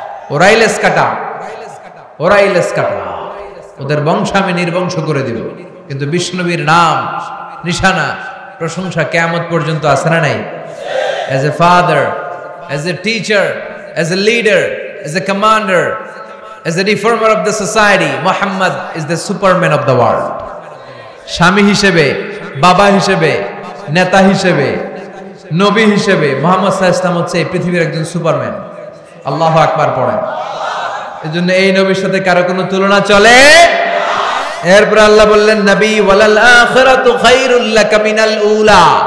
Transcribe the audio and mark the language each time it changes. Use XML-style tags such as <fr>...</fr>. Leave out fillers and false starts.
<bn>ওরাই লেস কাটা, ওরাই লেস কাটা। ওদের বংশ আমি নির্বংশ করে দিব। কিন্তু বিষ্ণুবীর নাম, নিশানা, প্রশংসা কিয়ামত পর্যন্ত আছে না নাই?</bn> <en>As a father, as a teacher, as a leader, as a commander, as a reformer of the society, Muhammad is the superman of the world.</en> <bn>স্বামী হিসেবে, বাবা হিসেবে, নেতা হিসেবে, নবী হিসেবে মুহাম্মদ সাল্লাল্লাহু আলাইহি ওয়াসাল্লাম হচ্ছে এই পৃথিবীর একজন সুপারম্যান। আল্লাহু আকবার পড়েন। এজন্য এই নবীর সাথে কারো কোনো তুলনা চলে? এরপর আল্লাহ বললেন, নবী</bn> <ar>ওয়ালাল আখিরাতু খায়রুল লাকা মিনাল উলা।</ar>